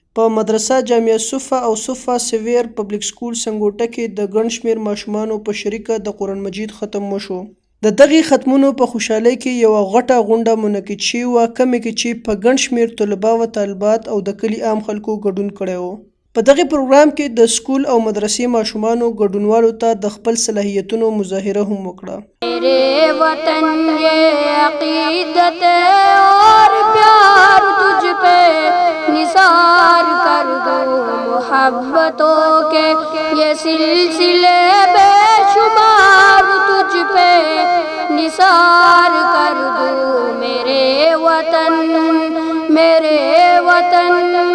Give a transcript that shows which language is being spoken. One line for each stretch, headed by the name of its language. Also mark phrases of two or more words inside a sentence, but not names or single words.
Pashto: په مدرسه جامعه صفا او صفا سویر پبلک سکول سنګوټه کې د ګڼ شمېر ماشومانو په شریکه د قرآن مجید ختم وشو. د دغې ختمونو په خوشحالۍ کې یوه غټه غونډه منعقد شوې وه، کومې کې چې په ګڼ شمېر طلبا و طالبات او د کلي عام خلکو ګډون کړی و. په دغې پروګرام کې د سکول او مدرسې ماشومانو ګډونوالو ته د خپل صلاحیتونو مظاهره هم وکړه.
Urdu: میرے وطن یہ عقیدت اور پیار تجھ پہ نثار کر دو، محبتوں کے یہ سلسلے بے شمار تجھ پہ نثار کر دو، میرے وطن میرے وطن.